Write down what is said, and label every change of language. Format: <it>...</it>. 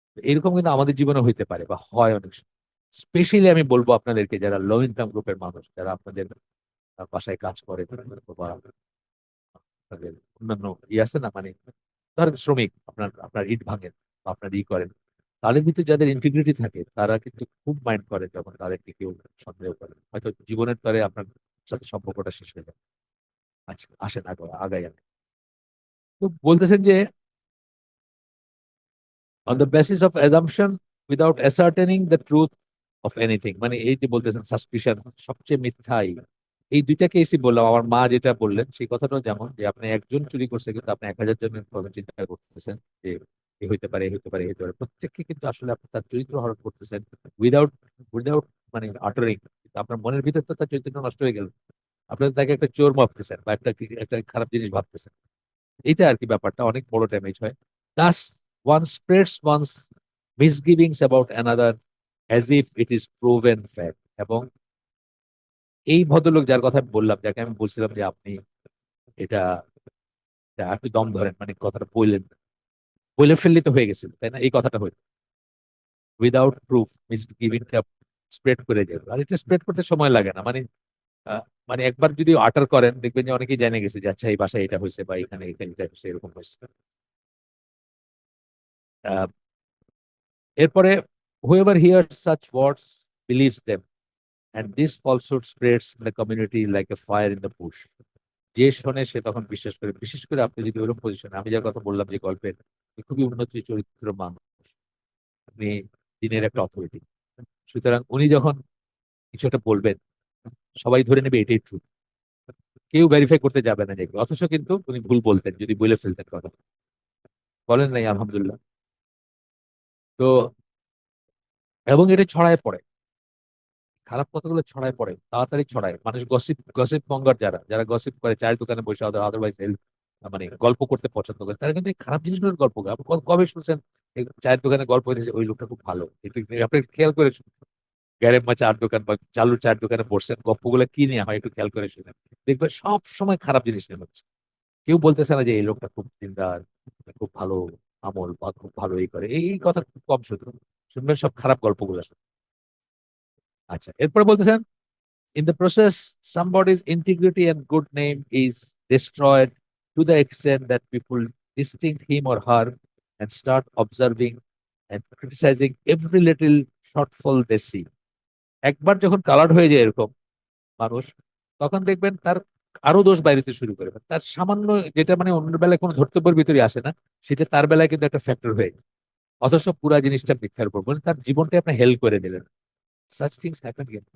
<bn>এরকম কিন্তু আমাদের জীবনে হইতে পারে বা হয় অনেক সময়। স্পেশালি আমি বলবো আপনাদেরকে যারা লো ইনকাম গ্রুপের মানুষ, যারা আপনাদের বাসায় কাজ করে, বা আপনাদের অন্যান্য আছে না, মানে ধরেন শ্রমিক, আপনার আপনার ইট ভাঙেন বা আপনার ই করেন, তাদের ভিতরে যাদের ইন্টিগ্রিটি থাকে তারা কিন্তু খুব মাইন্ড করে যখন তাদেরকে কেউ সন্দেহ করে, হয়তো জীবনের তরে আপনার সাথে সম্পর্কটা শেষ হয়ে যায়। আচ্ছা আসেন আগাই আমি। তো বলতেছেন যে</bn> <en>on the basis of assumption without ascertaining the truth of anything,</en> <bn>মানে এই যে বলতেছেন সাসপিশন সবচেয়ে মিথ্যাই। এই দুইটা কেসই বললাম, আমার মা যেটা বললেন সেই কথাটাও যেমন, যে আপনি একজন চুরি করছে কিন্তু আপনি 1,000 জনের কথা চিন্তা করতেছেন যে এ হইতে পারে, এ হইতে পারে, এ হইতে পারে, প্রত্যেককে কিন্তু আসলে আপনি তার চরিত্র হরণ করতেছেন উইদাউট উইদাউট মানে আটারিং। আপনার মনের ভিতর তো তার চরিত্র নষ্ট হয়ে গেল, আপনি তো তাকে একটা চোর ভাবতেছেন বা একটা খারাপ জিনিস ভাবতেছেন। এটা আর কি ব্যাপারটা অনেক বড় ড্যামেজ হয়।</bn> <en>Thus, one spreads one's misgivings about another as if it is proven fact.</en> <bn>এবং এই ভদ্রলোক যার কথা আমি বললাম, যাকে আমি বলছিলাম যে আপনি এটা এটা একটু দম ধরেন, মানে কথাটা বললেন না। বলে ফেললে তো হয়ে গেছিল, তাই না? এই কথাটা হইল উইদাউট প্রুফ মিসগিভিংটা স্প্রেড করে যাবে, আর এটা স্প্রেড করতে সময় লাগে না। মানে আহ, মানে একবার যদি আটার করেন দেখবেন যে অনেকেই জেনে গেছে যে আচ্ছা এই বাসায় এটা হয়েছে বা এখানে এটা এটা হয়েছে, এরকম হয়েছে। আহ, এরপরে</bn> <en>whoever hears such words believes them, and this falsehood spreads in the community like a fire in the bush.</en> <bn>যে শোনে সে তখন বিশ্বাস করে, বিশেষ করে আপনি যদি ওরকম পজিশনে, আমি যার কথা বললাম যে গল্পের, খুবই উন্নত চরিত্র মানুষ, আপনি দিনের একটা অথরিটি, সুতরাং উনি যখন কিছু একটা বলবেন সবাই ধরে নেবে এটাই ট্রু, কেউ ভেরিফাই করতে যাবে না দেখবে, অথচ কিন্তু উনি ভুল বলতেন যদি বলে ফেলতেন কথা। বলেন নাই আলহামদুলিল্লাহ। তো এবং এটা ছড়ায় পড়ে, খারাপ কথাগুলো ছড়ায় পড়ে, তাড়াতাড়ি ছড়ায়। মানুষ গসিপ গসিপ মঙ্গার, যারা যারা গসিপ করে, চায়ের দোকানে বসে আদারওয়াইজ মানে গল্প করতে পছন্দ করে, তারা কিন্তু এই খারাপ জিনিসগুলোর গল্প করে। আপনি কবে শুনছেন এই চায়ের দোকানে গল্প হয়েছে ওই লোকটা খুব ভালো? একটু আপনি খেয়াল করে শুনুন। গ্যারেম বা চার দোকান বা চালুর চায়ের দোকানে বসছেন, গল্পগুলো কি নিয়ে হয় একটু খেয়াল করে শুনেন, দেখবেন সব সময় খারাপ জিনিস নিয়ে হচ্ছে। কেউ বলতেছে না যে এই লোকটা খুব দিনদার, খুব ভালো আমল বা খুব ভালো এই করে, এই কথা খুব কম শুধু শুনবেন, সব খারাপ গল্পগুলো শুনবেন। আচ্ছা, এরপরে বলতেছেন</bn> <en>in the process, somebody's integrity and good name is destroyed to the extent that people distinct him or her and start observing and criticizing every little shortfall they see.</en> <bn>একবার যখন কালার্ড হয়ে যায় এরকম মানুষ, তখন দেখবেন তার আরো দোষ বাইরেতে শুরু করে, তার সামান্য যেটা মানে অন্য বেলায় কোনো ধর্তব্যের ভিতরে আসে না, সেটা তার বেলায় কিন্তু একটা ফ্যাক্টর হয়ে যায়। অথচ পুরা জিনিসটা মিথ্যার উপর, মানে তার জীবনটা আপনি হেল্প করে দিলেন। Such things happen.</bn>